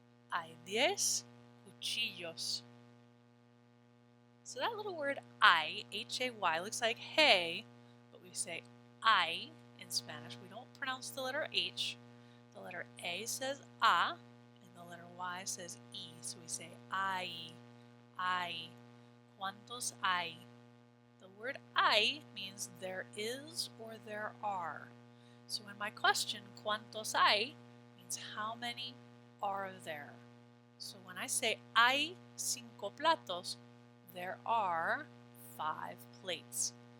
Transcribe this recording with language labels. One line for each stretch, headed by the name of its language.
Spanish: Hay 10 cuchillos.
English: So that little word I, H-A-Y, looks like hey, but we say I in Spanish. We don't pronounce the letter H. The letter A says A, and the letter Y says E. So we say I.
Spanish: ¿Cuántos hay?
English: The word hay means there is or there are. So in my question,
Spanish: ¿cuántos hay?
English: Means how many are there? So when I say
Spanish: hay 5 platos,
English: there are 5 plates.